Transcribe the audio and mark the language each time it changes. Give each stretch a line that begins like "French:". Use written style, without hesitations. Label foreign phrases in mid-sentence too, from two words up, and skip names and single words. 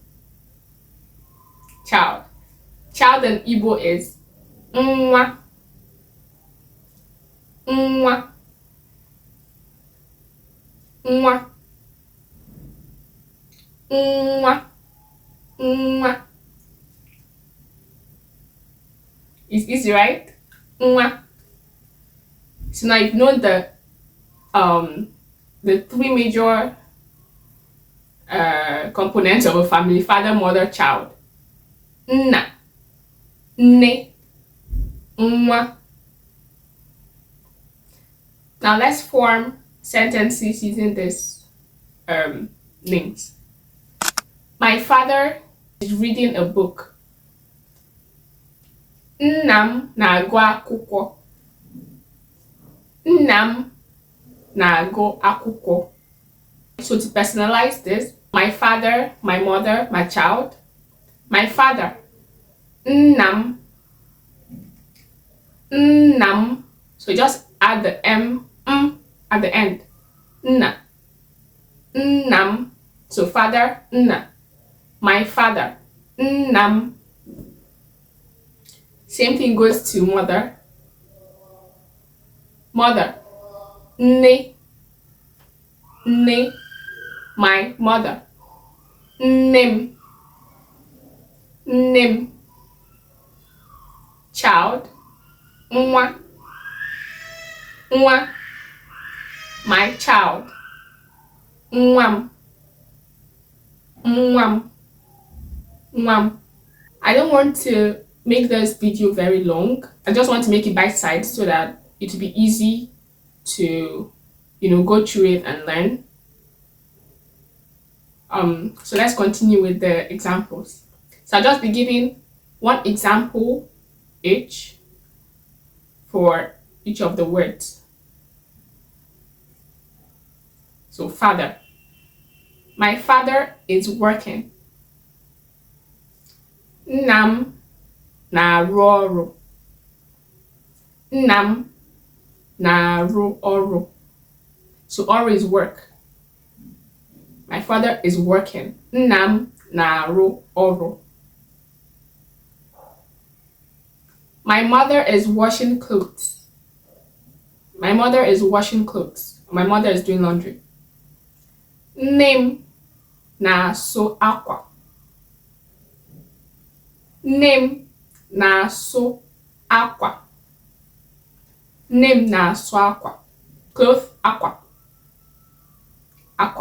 English: Child. Child in Igbo is nwa.
Igbo: Nwa. Nwa. Nwa. Nwa.
English: It's easy, right? Nwa. So now you've known the three major components of a family: father, mother, child.
Igbo: Nna, nne, nwa.
English: Now let's form sentences using these names. My father is reading a book.
Igbo: Nnam na-agụ akwụkwọ. Nnam na-agụ akwụkwọ.
English: So to personalize this, my father, my mother, my child. My father, nnam.
Igbo: Nnam.
English: So just add the at the end.
Igbo: Nna. Nnam.
English: So father,
Igbo: nna.
English: My father, nnam. Same thing goes to mother. Mother,
Igbo: nne. Nne.
English: My mother,
Igbo: nnem. Nnem. Child, nwa. Nwa.
English: My child,
Igbo: nwam. Nwam. Nwam.
English: I don't want to make this video very long. I just want to make it bite-sized so that it will be easy to go through it and learn. So let's continue with the examples. So I'll just be giving one example each for each of the words. So father, My father is working.
Igbo: Nna m na-arụ ọrụ. Nna m na-arụ ọrụ.
English: So ọrụ is work. My father is working.
Igbo: Nna m na-arụ ọrụ.
English: My mother is washing clothes. My mother is washing clothes. My mother is doing laundry.
Igbo: Nne m na-asụ akwa. Nne m na-asụ akwa. Nne m na-asụ akwa. Cloth akwa. Akwa.